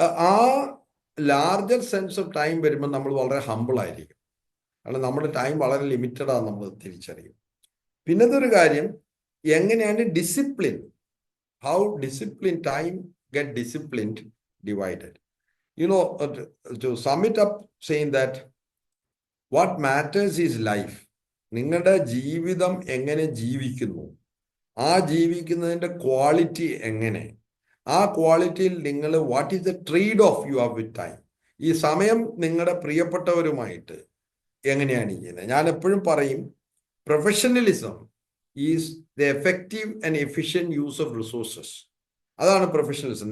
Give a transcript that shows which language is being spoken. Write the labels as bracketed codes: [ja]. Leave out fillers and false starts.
[ml] ആ [en] larger sense of time [ml] വരുമ്പോൾ നമ്മൾ വളരെ ഹമ്പിൾ ആയിരിക്കും. കാരണം നമ്മുടെ ടൈം വളരെ ലിമിറ്റഡ് ആണ് നമ്മൾ തിരിച്ചറിയും. പിന്നത്തെ ഒരു കാര്യം, എങ്ങനെയാണ് discipline, [en] How discipline time get disciplined divided. To sum it up saying that what matters is life. [ml] നിങ്ങളുടെ ജീവിതം എങ്ങനെ ജീവിക്കുന്നു, ആ ജീവിക്കുന്നതിൻ്റെ ക്വാളിറ്റി എങ്ങനെ, ആ ക്വാളിറ്റിയിൽ നിങ്ങൾ [en] What is the trade off you have with time. [ml] ഈ സമയം നിങ്ങളുടെ പ്രിയപ്പെട്ടവരുമായിട്ട് എങ്ങനെയാണ് ചെയ്യുന്നത്. ഞാൻ എപ്പോഴും പറയും, [en] Professionalism is the effective and efficient use of resources. [ml] അതാണ് പ്രൊഫഷണലിസം.